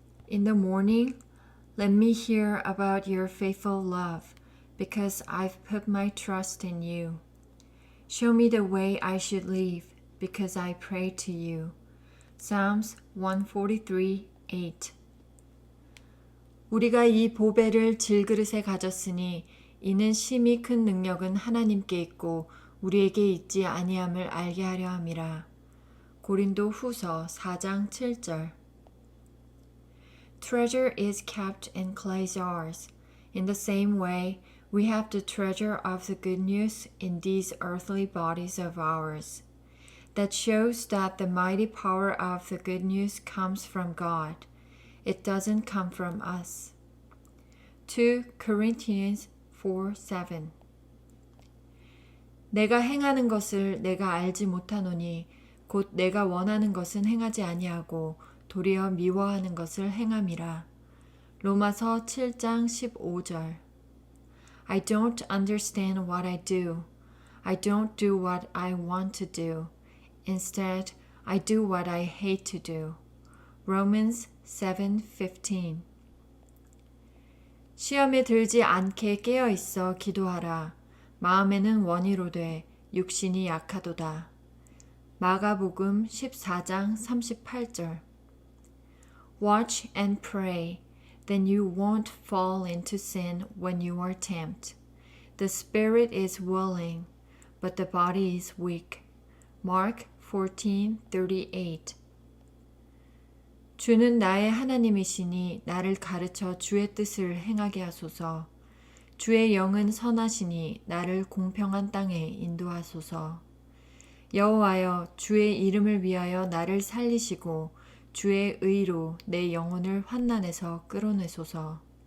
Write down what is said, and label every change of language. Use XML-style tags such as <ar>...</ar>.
<en>In the morning, let me hear about your faithful love, because I've put my trust in you. Show me the way I should live, because I pray to you. Psalms 143:8.</en> <ko>우리가 이 보배를 질그릇에 가졌으니 이는 심히 큰 능력은 하나님께 있고 우리에게 있지 아니함을 알게 하려 함이라. 고린도 후서 4장 7절.</ko> <en>Treasure is kept in clay jars. In the same way, we have the treasure of the good news in these earthly bodies of ours. That shows that the mighty power of the good news comes from God. It doesn't come from us. 2 Corinthians 4:7.</en> <ko>내가 행하는 것을 내가 알지 못하노니 곧 내가 원하는 것은 행하지 아니하고 도리어 미워하는 것을 행함이라. 로마서 7장 15절.</ko> <en>I don't understand what I do. I don't do what I want to do. Instead, I do what I hate to do. Romans 7:15.</en> <ko>시험에 들지 않게 깨어 있어 기도하라. 마음에는 원이로되 육신이 약하도다. 마가복음 14장 38절.</ko> <en>Watch and pray, then you won't fall into sin when you are tempted. The spirit is willing, but the body is weak. Mark 14:38.</en> <ko>주는 나의 하나님이시니 나를 가르쳐 주의 뜻을 행하게 하소서. 주의 영은 선하시니 나를 공평한 땅에 인도하소서. 여호와여, 주의 이름을 위하여 나를 살리시고 주의 의로 내 영혼을 환난에서 끌어내소서.</ko>